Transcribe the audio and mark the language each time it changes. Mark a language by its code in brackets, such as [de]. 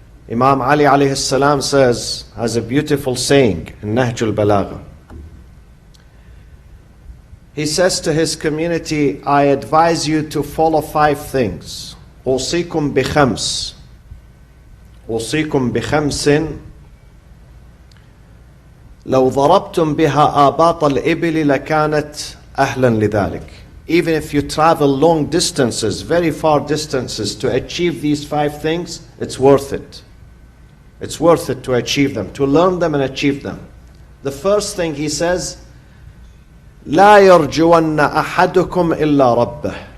[en] Imam Ali alayhi salam has a beautiful saying in Nahj al-Balagha. He says to his community, I advise you to follow 5 things. [ar] أوصيكم بخمس. أوصيكم بخمس لو ضربتم بها آباط الإبل لكانت أهلا لذلك. [en] Even if you travel long distances, very far distances, to achieve these 5 things, it's worth it. It's worth it to achieve them, to learn them and achieve them. The first thing he says, [ar] لا يرجون أحدكم إلا ربه.